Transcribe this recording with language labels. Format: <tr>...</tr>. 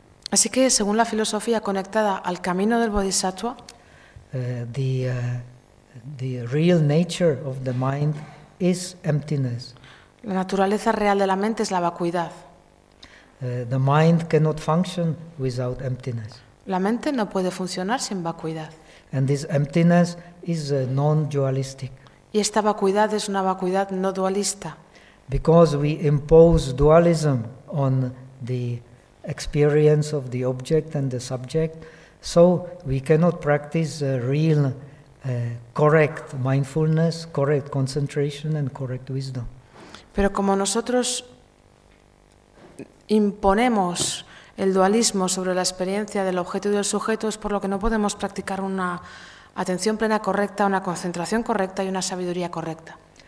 <es>Así que según la filosofía conectada al camino del Bodhisattva,</es> <en>the real nature of the mind is emptiness.</en> <es>La naturaleza real de la mente es la vacuidad.</es> <en>The mind cannot function without emptiness.</en> <es>La mente no puede funcionar sin vacuidad.</es> <en>And this emptiness is non-dualistic.</en> <es>Y esta vacuidad es una vacuidad no dualista.</es> <en>Because we impose dualism on the experience of the object and the subject, so we cannot practice a real correct mindfulness, correct concentration and correct wisdom.</en> <es>Pero como nosotros imponemos el dualismo sobre la experiencia del objeto y del sujeto, es por lo que no podemos practicar una atención plena correcta, una concentración correcta y una sabiduría correcta.</es>